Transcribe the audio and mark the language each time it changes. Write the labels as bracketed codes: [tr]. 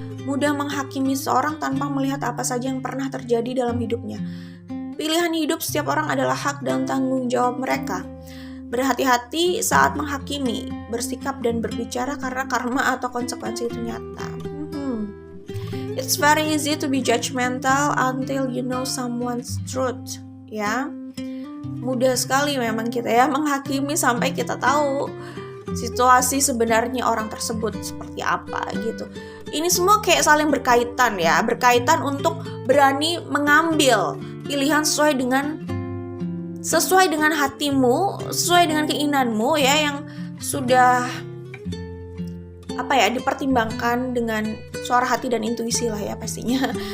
[id] Mudah menghakimi seseorang tanpa melihat apa saja yang pernah terjadi dalam hidupnya. Pilihan hidup setiap orang adalah hak dan tanggung jawab mereka. Berhati-hati saat menghakimi, bersikap dan berbicara karena karma atau konsekuensi itu nyata. [en] It's very easy to be judgmental until you know someone's truth. [id] Ya, mudah sekali memang kita ya menghakimi sampai kita tahu situasi sebenarnya orang tersebut seperti apa gitu. Ini semua kayak saling berkaitan ya, berkaitan untuk berani mengambil pilihan sesuai dengan hatimu, sesuai dengan keinginanmu ya, yang sudah dipertimbangkan dengan suara hati dan intuisi lah ya pastinya.